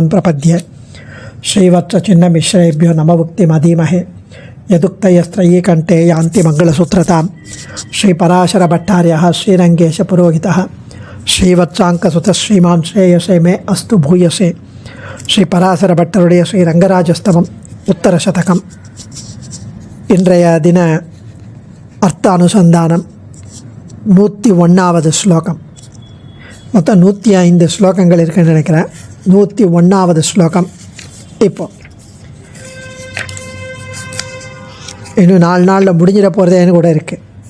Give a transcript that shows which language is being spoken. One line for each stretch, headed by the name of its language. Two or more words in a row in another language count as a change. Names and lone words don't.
Sanskrit: प्रपद्ये श्रीवत्सचिन्नमिश्रेभ्यो नममुक्तिमधीमहे यदुक्तयस्त्रयी कंठे यान्ति मंगलसूत्रतां श्रीपराशरभट्टार्यः श्रीरङ्गेशपुरोहितः श्रीवत्साङ्कसुतः श्रीमान् श्रेयसे मे अस्तु भूयसे श्रीपराशरभट्टरुடைய श्रीरङ्गराजस्तवम् उत्तरशतकम्
Tamil: இன்றைய தின அர்த்த அனுசந்தானம் 101வது ஸ்லோகம். மொத்தம் 105 ஸ்லோகங்கள் இருக்குன்னு நினைக்கிறேன். 101வது ஸ்லோகம். இப்போ இன்னும் 4 நாளில் முடிஞ்சிட போகிறதேன்னு கூட இருக்குது.